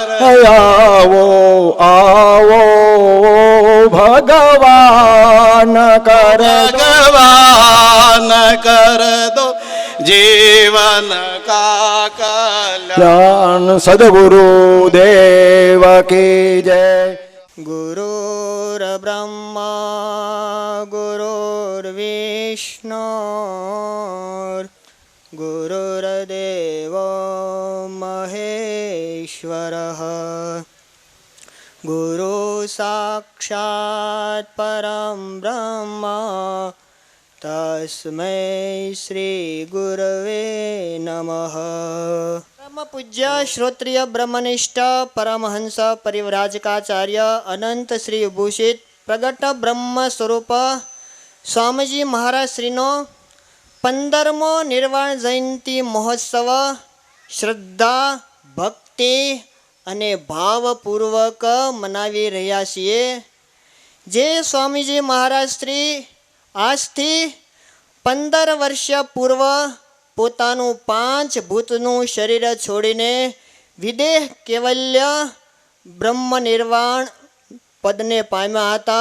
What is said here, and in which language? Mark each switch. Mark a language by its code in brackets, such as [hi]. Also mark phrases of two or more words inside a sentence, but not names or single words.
[hi] आवो आवो भगवान कर भगवान कर दो जीवन का कल्याण। सद्गुरु देव की जय। [sa] गुरुर्ब्रह्मा गुरुर्विष्णु गुरुर्देवो महेश्वरः गुरु साक्षात् परं ब्रह्म तस्मै श्री गुरवे नमः। परम पूज्य श्रोत्रिय ब्रह्मनिष्ठ परमहंस परिव्राजकाचार्य अनंत श्री भूषित प्रगट ब्रह्म स्वरूप स्वामीजी महाराज [gu] श्रीनो 15મો નિર્વાણ જયંતિ મહોત્સવ શ્રદ્ધા ભક્તિ અને ભાવપૂર્વક મનાવી રહ્યા છીએ। જે સ્વામીજી મહારાજ શ્રી આજથી 15 વર્ષ પૂર્વ પોતાનું 5 ભૂતનું શરીર છોડીને વિદેહ કૈવલ્ય બ્રહ્મ નિર્વાણ પદને પામ્યા હતા।